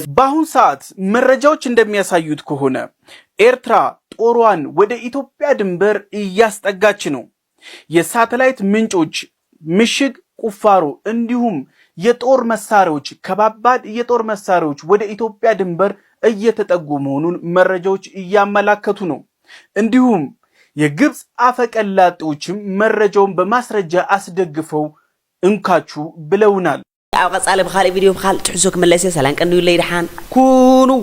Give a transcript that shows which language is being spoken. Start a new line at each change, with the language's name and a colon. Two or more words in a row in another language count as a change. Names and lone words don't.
Amharic: በአሁኑ ሰዓት መረጃዎች እንደሚያሳዩት ከሆነ ኤርትራ ጦሯን ወደ ኢትዮጵያ ድንበር እያስጠጋች ነው። የሳተላይት ምንጮች ምሽግ ቁፋሮ እንዲሁም የጦር መሳሪያዎች ከባባድ የጦር መሳሪያዎች ወደ ኢትዮጵያ ድንበር እየተጠጉ መሆኑን መረጃዎች እያመላከቱ ነው። እንዲሁም የግብጽ አፈቀላጤዎችም መረጃውን በማስረጃ አስደግፈው እንካቹ ብለውናል።
Tigrinya: ኣብ ቀጻለ በኻሊ ቪዲዮ በኻሊ ትሕዞ ክመለስ ሰላም ቀንዱ ለይድሓን ኩኑ